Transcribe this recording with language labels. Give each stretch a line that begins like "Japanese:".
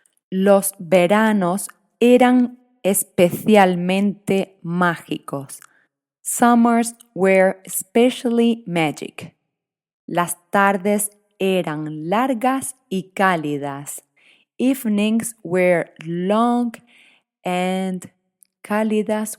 Spanish: Los veranos eran especialmente mágicos.
English: Summers were especially magic.
Spanish: Las tardes eran largas y cálidas.
English: Evenings were long and cálidas.